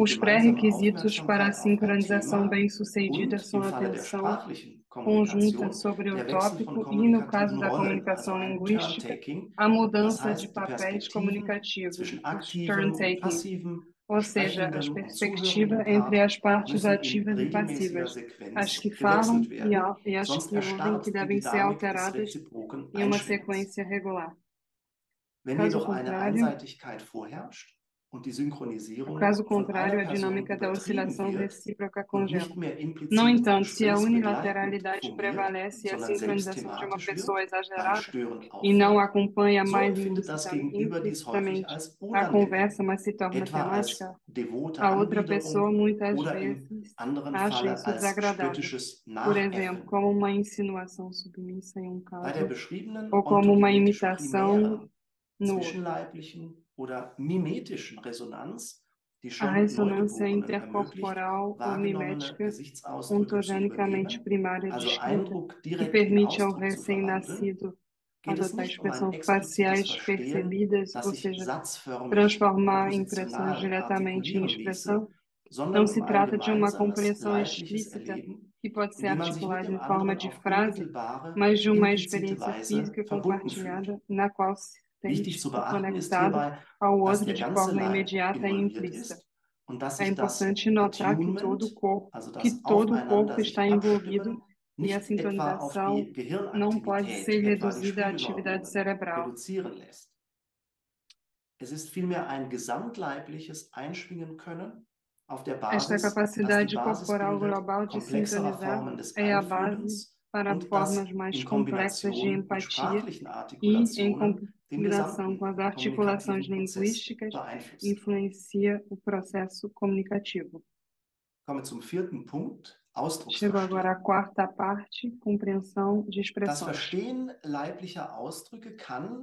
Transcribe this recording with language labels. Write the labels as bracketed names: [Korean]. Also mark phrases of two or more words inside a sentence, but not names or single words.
[Portuguese] Os [German] gemeinsame [Portuguese] pré-requisitos para a [German] Aufmerksamkeit auf ein [Portuguese] sincronização [German] Thema [Portuguese] bem-sucedida [German] und [Portuguese] são [German] im [Portuguese] a [German] Falle der [Portuguese] atenção [German] sprachlichen [Portuguese] conjunta [German] Kommunikation [Portuguese] sobre o [German] der Wechsel von [Portuguese] tópico e, no caso [German] kommunikativen [Portuguese] da [German] Rollen, also [Portuguese] comunicação [German] ein [Portuguese] linguística, [German] Turn-Taking, [Portuguese] a [German] das [Portuguese] mudança de [German] heißt die [Portuguese] papéis [German] Perspektiven [Portuguese] comunicativos, [German] zwischen [Portuguese] os [German] aktivem und [Portuguese] turn-taking, [German] passivem, [Portuguese] ou seja, as [German] sprechendem und [Portuguese] perspectivas [German] zuhörendem [Portuguese] entre [German] Part [Portuguese] as partes [German] müssen in [Portuguese] ativas e [German] regelmäßiger [Portuguese] passivas, as [German] Sequenz [Portuguese] que falam [German] gewechselt werden, [Portuguese] e as [German] sonst [Portuguese] que ouvem, que [German] erstarrt die [Portuguese] devem ser [German] Dynamik des [Portuguese] alteradas [German] reziproken [Portuguese] em uma [German] Einschwingens. [Portuguese] sequência regular. [German] Wenn [Portuguese] Caso [German] jedoch eine [Portuguese] contrário, [German] Einseitigkeit vorherrscht und die Synchronisierung [Portuguese] caso [German] von einer [Portuguese] contrário, a [German] Person [Portuguese] dinâmica da [German] übertrieben [Portuguese] oscilação [German] wird [Portuguese] recíproca [German] und [Portuguese] congela. [German] nicht mehr [Portuguese] No [German] implizit [Portuguese] entanto, se a [German] gesprächsbegleitend [Portuguese] unilateralidade [German] fungiert, [Portuguese] prevalece e a [German] sondern selbst [Portuguese] sincronização de uma [German] thematisch [Portuguese] pessoa [German] wird, [Portuguese] é [German] beim [Portuguese] exagerada [German] Stören [Portuguese] e não [German] aufhört, [Portuguese] acompanha [German] so [Portuguese] mais [German] empfindet das Gegenüber dies häufig [Portuguese] implicitamente [German] als [Portuguese] a [German] unangenehm, [Portuguese] conversa, mas se torna [German] etwa [Portuguese] temática, [German] als devote [Portuguese] a outra pessoa [German] Anbiederung [Portuguese] muitas [German] oder im [Portuguese] vezes [German] anderen [Portuguese] acha [German] Falle [Portuguese] isso [German] als [Portuguese] desagradável. [German] spöttisches [Portuguese] Por exemplo, [German] Nachäffen. [Portuguese] como uma insinuação submissa em um [German] Bei der [Portuguese] caso, [German] beschriebenen [Portuguese] ou como uma [German] ontogenetischen [Portuguese] imitação [German] primären, [Portuguese] no outro. [German] zwischenleiblichen oder mimetischen Resonanz, die [Portuguese] A [German] schon [Portuguese] ressonância [German] Neugeborenen ermöglicht, [Portuguese] intercorporal ou [German] wahrgenommene [Portuguese] mimética [German] Gesichtsausdrücke zu [Portuguese] ontogenicamente [German] übernehmen, [Portuguese] primária [German] also [Portuguese] distinta, [German] Eindruck [Portuguese] que [German] direkt in [Portuguese] permite ao [German] Ausdruck zu verwandeln, [Portuguese] recém-nascido [German] geht es [Portuguese] adotar [German] nicht um ein [Portuguese] expressões [German] explizites [Portuguese] faciais [German] Verstehen, [Portuguese] percebidas, [German] das [Portuguese] ou [German] sich [Portuguese] seja, [German] satzförmig [Portuguese] transformar impressões [German] propositional [Portuguese] diretamente em [German] artikulieren ließe, [Portuguese] expressão. [German] sondern [Portuguese] Não [German] um [Portuguese] se [German] ein [Portuguese] trata de uma [German] gemeinsames [Portuguese] compreensão [German] leibliches [Portuguese] explícita [German] Erleben, [Portuguese] que pode [German] in [Portuguese] ser [German] dem man sich mit [Portuguese] articulada [German] dem [Portuguese] em forma [German] anderen [Portuguese] de [German] auf [Portuguese] frase, [German] unmittelbare, [Portuguese] mas de uma [German] implizite [Portuguese] experiência [German] Weise [Portuguese] física [German] verbunden fühlt. [Portuguese] compartilhada, na qual se [German] Wichtig [Portuguese] sente [German] zu beachten ist [Portuguese] conectado [German] hierbei, [Portuguese] ao [German] dass [Portuguese] outro [German] der [Portuguese] de [German] ganze [Portuguese] forma [German] Leib [Portuguese] imediata e [German] involviert [Portuguese] implícita. [German] ist und dass [Portuguese] É [German] sich das [Portuguese] importante notar [German] Attunement, also [Portuguese] que [German] das [Portuguese] todo o corpo [German] Aufeinander [Portuguese] está [German] sich [Portuguese] envolvido [German] abstimmen, [Portuguese] e a [German] nicht etwa auf [Portuguese] sintonização [German] die [Portuguese] não pode ser [German] Gehirnaktivität, etwa die [Portuguese] reduzida à atividade [German] Schwindelnormungen, [Portuguese] cerebral, [German] reduzieren lässt. Es ist vielmehr ein gesamtleibliches Einschwingen können auf der [Portuguese] Esta [German] Basis, dass die [Portuguese] capacidade [German] Basis [Portuguese] corporal [German] bildet [Portuguese] global de [German] komplexerer [Portuguese] sintonizar [German] Formen des [Portuguese] é a base [German] Einfühlens [Portuguese] para [German] und [Portuguese] formas [German] dass [Portuguese] mais [German] in [Portuguese] complexas de [German] Kombination mit [Portuguese] empatia [German] sprachlichen [Portuguese] e, em [German] Artikulationen den [Portuguese] combinação com [German] gesamten [Portuguese] as articulações [German] kommunikativen Prozess [Portuguese] linguísticas, [German] beeinflussen. [Portuguese] influencia o processo comunicativo. [German] Kommen wir zum vierten Punkt, [Portuguese] Chego agora à [German] Ausdrucksverstehen. [Portuguese] quarta parte, compreensão de [German] Das [Portuguese] expressões. [German] Verstehen leiblicher Ausdrücke kann,